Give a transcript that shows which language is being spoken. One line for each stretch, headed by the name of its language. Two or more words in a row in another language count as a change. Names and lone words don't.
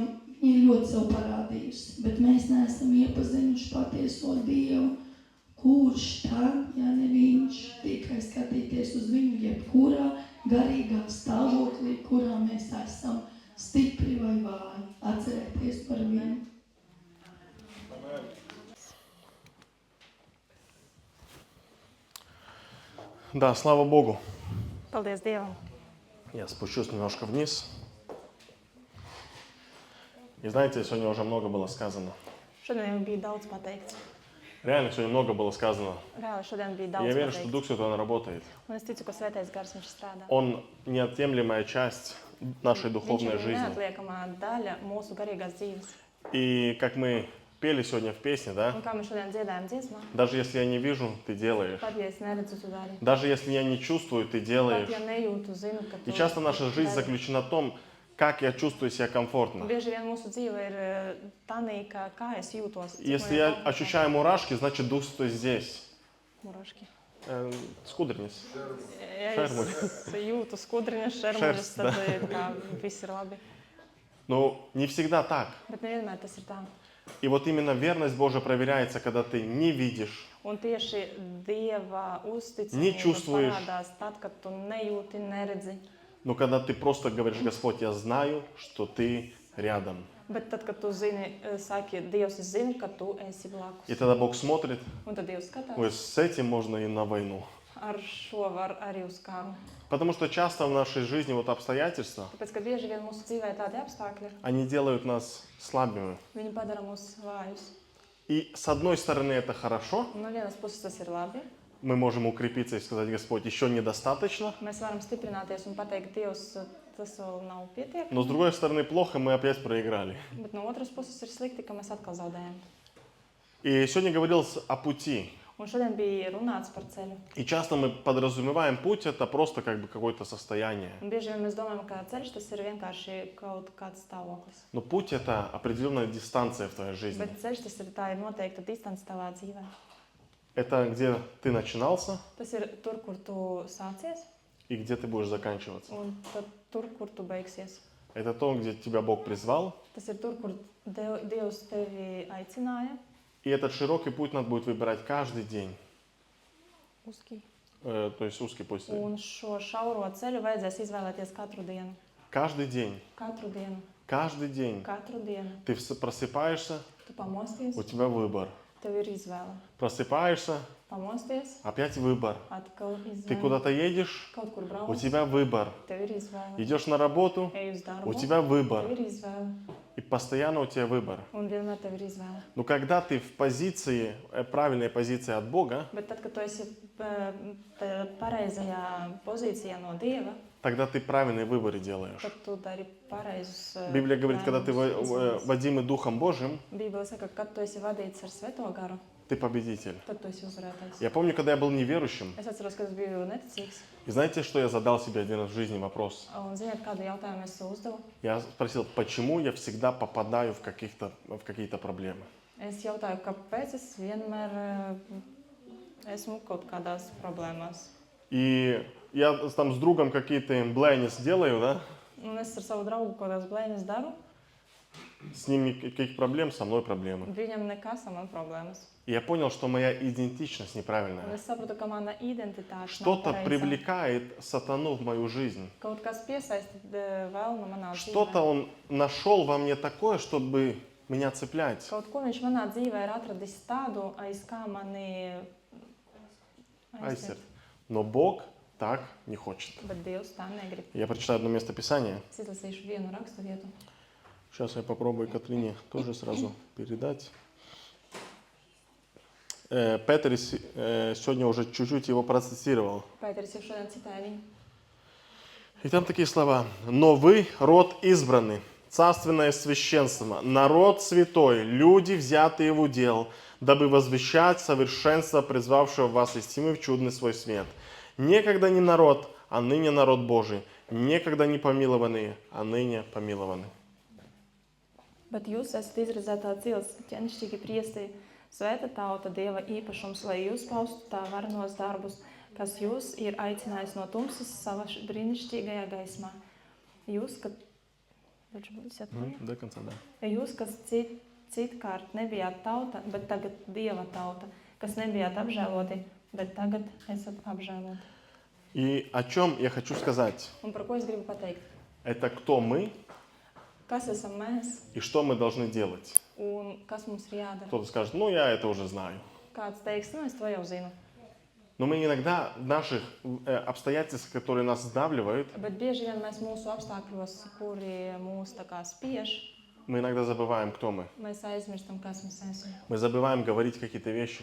Latvian: Viņi ir ļoti sev parādījusi, bet mēs neesam iepazinuši patieso Dievu. Kurš tad, ja ne viņš, tikai skatīties uz viņu jebkurā garīgā stāvoklī, kurā mēs esam stipri vai vāji, atcerēties par viņu.
Russian: Да, слава Богу.
Latvian: Paldies Dievam.
Russian: Я спущусь немножко вниз. И знаете, сегодня уже много было сказано.
Latvian: Šodien bija daudz pateikts.
Russian: Реально, сегодня много было сказано.
Latvian: Reāli šodien bija
Russian: И
Latvian: daudz
Russian: я верю, что
Latvian: pateikts.
Russian: Дух Святой, Он работает.
Latvian: Un es ticu, ka Svētais Gars viņš strādā.
Russian: Он неотъемлемая часть нашей
Latvian: Viņš
Russian: духовной
Latvian: ir
Russian: жизни.
Latvian: neatliekamā daļa mūsu garīgās dzīves.
Russian: И как мы пели сегодня в песне, да?
Latvian: Un kā mēs šodien dziedājam dziesmā,
Russian: Даже если я не вижу, ты делаешь.
Latvian: pat ja es neredzu, tu dari.
Russian: Даже если я не чувствую, ты
Latvian: Pat
Russian: делаешь.
Latvian: ja nejūtu, zinu, ka tu
Russian: И часто наша жизнь
Latvian: dari.
Russian: заключена в том, как я чувствую себя комфортно.
Latvian: Bieži vien mūsu dzīve ir tanī, kā es jūtos.
Russian: Если я ощущаю мурашки, значит Дух Святой здесь.
Latvian: Muraški. Skudriņas. Ja es jūtu skudriņas, šermuļas, tad tā viss ir labi.
Russian: Но не всегда так.
Latvian: Bet nevienmēr tas ir tā.
Russian: И вот именно верность Божия проверяется, когда ты не видишь,
Latvian: Un tieši Dieva
Russian: Не
Latvian: uzticamība
Russian: чувствуешь.
Latvian: parādās tad, kad tu nejūti, neredzi.
Russian: но когда ты просто говоришь: Господь, я знаю, что ты rядом.
Latvian: Bet tad, kad tu zini, saki, Dievs, es zinu, ka tu esi
Russian: И
Latvian: blakus.
Russian: тогда Бог смотрит,
Latvian: Un tad Dievs skatās,
Russian: ой, с этим можно и на войну.
Latvian: ar šo var arī uz karu.
Russian: Потому что часто в нашей жизни вот обстоятельства,
Latvian: Tāpēc, ka bieži vien mūsu dzīvē tādi apstākļi,
Russian: они делают нас слабыми.
Latvian: viņi padara mūs vājus.
Russian: И с одной стороны это хорошо,
Latvian: Un no vienas puses tas ir labi.
Russian: мы можем укрепиться и сказать: Господь, еще недостаточно.
Latvian: Mēs varam stiprināties un pateikt, Dievs, tas vēl nav pietiekami.
Russian: Но с другой стороны плохо, мы опять проиграли.
Latvian: Bet no otras puses ir slikti, ka mēs atkal zaudējam.
Russian: И сегодня говорилось о пути.
Latvian: Un šodien bija runāts par ceļu.
Russian: И часто мы подразумеваем путь, это просто как бы какое-то состояние.
Latvian: Un bieži vien mēs domājam, ka ceļš tas ir vienkārši kaut kāds stāvoklis.
Russian: Но путь это определенная дистанция в твоей жизни.
Latvian: Bet ceļš tas ir tā ir noteikta distance tavā dzīvē.
Russian: Это где ты начинался
Latvian: Tas ir tur, kur tu sācies,
Russian: и где ты будешь заканчиваться.
Latvian: un tad tur, kur tu beigsies.
Russian: Это то, где тебя Бог призвал.
Latvian: Tas ir tur, kur Dievs tevi aicināja.
Russian: И этот широкий путь надо будет выбирать каждый день. Uzki. То есть узкий путь.
Latvian: Un šo šauro ceļu vajadzēs izvēlēties katru dienu.
Russian: Каждый день.
Latvian: Katru dienu.
Russian: Каждый день.
Latvian: Katru dienu.
Russian: Ты просыпаешься,
Latvian: Tu pamosties,
Russian: у тебя выбор.
Latvian: tev ir izvēle.
Russian: Просыпаешься,
Latvian: Pamosties,
Russian: опять выбор.
Latvian: atkal
Russian: Ты
Latvian: izvēle.
Russian: куда-то едешь,
Latvian: Kaut kur
Russian: у
Latvian: brauc,
Russian: тебя выбор.
Latvian: tev ir izvēle.
Russian: Идешь на работу,
Latvian: Ej uz darbu,
Russian: у тебя выбор.
Latvian: tev ir izvēle.
Russian: И постоянно у тебя выбор.
Latvian: Un vienmēr tev ir izvēle.
Russian: Но когда ты в позиции, правильной позиции от Бога,
Latvian: Bet tad, kad tu esi pareizajā pozīcijā no Dieva,
Russian: тогда ты правильные выборы делаешь.
Latvian: tad tu dari pareizus
Russian: Библия говорит, когда ты
Latvian: lēmumus, izvēles.
Russian: водимый Духом Божьим,
Latvian: Bībele saka, ka, kad tu esi vadīts ar Svēto garu,
Russian: ты победитель.
Latvian: tad tu esi uzvarētājs.
Russian: Я помню, когда я был неверующим,
Latvian: Es atceros, ka es biju neticīgs.
Russian: и знаете, что я задал себе один раз в жизни вопрос?
Latvian: Un ziniet, kādu jautājumu es sev uzdevu?
Russian: Я спросил, почему я всегда попадаю в какие-то проблемы?
Latvian: Es jautāju, kāpēc es vienmēr esmu kaut kādās problēmās.
Russian: И я там с другом какие-то блейнис делаю, да?
Latvian: Un es ar savu draugu kaut kādas blēņas daru,
Russian: С ним никаких проблем, со мной проблемы.
Latvian: viņam nekas, man problēmas.
Russian: И я понял, что моя идентичность
Latvian: Un
Russian: неправильная.
Latvian: es sapratu, ka mana identitāte nav
Russian: Что-то
Latvian: pareizā.
Russian: привлекает сатану в мою жизнь.
Latvian: Kaut kas piesaista vēlnu manā
Russian: Что-то
Latvian: dzīvē.
Russian: он нашел во мне такое, чтобы меня цеплять.
Latvian: Kaut ko viņš manā dzīvē ir atradis tādu, aiz kā mani
Russian: Айсер. Но Бог так не хочет.
Latvian: Bet Dievs tā negrib.
Russian: Я прочитаю одно место Писания.
Latvian: Es izlasīšu vienu rakstu vietu.
Russian: Сейчас я попробую Катрине тоже сразу передать. Петр сегодня уже чуть-чуть его процитировал.
Latvian: Pēteris jau šodien citēja viņu.
Russian: И там такие слова. «Но вы род избранный, царственное священство, народ святой, люди, взятые в удел, дабы возвещать совершенство призвавшего вас из тьмы в чудный свой свет. Некогда не народ, а ныне народ Божий, некогда не помилованные, а ныне помилованы».
Latvian: Bet jūs esat izredzētā cilts, ķēnišķīgi priesteri, svēta tauta, Dieva īpašums, lai jūs paustu tā varenos darbus, kas jūs ir aicinājis no tumsas savā brīnišķīgajā gaismā. Jūs,
Russian: До конца, да.
Latvian: Jūs, kas citkārt nebijāt tauta, bet tagad Dieva tauta, kas nebijāt apžēloti, bet tagad esat apžēloti.
Russian: И о чем я хочу сказать?
Latvian: Un par ko es gribu pateikt?
Russian: Это кто мы
Latvian: Kas esam mēs
Russian: и что мы должны делать.
Latvian: un kas mums ir jādara?
Russian: Кто-то скажет, ну я это уже знаю.
Latvian: Kāds teiks, es to jau zinu.
Russian: Но мы иногда в наших обстоятельствах, которые нас сдавливают,
Latvian: Bet bieži vien mēs mūsu apstākļos, kuri mūs tā kā spiež,
Russian: мы иногда забываем, кто мы.
Latvian: mēs aizmirstam, kas mēs esam.
Russian: Мы забываем говорить какие-то вещи.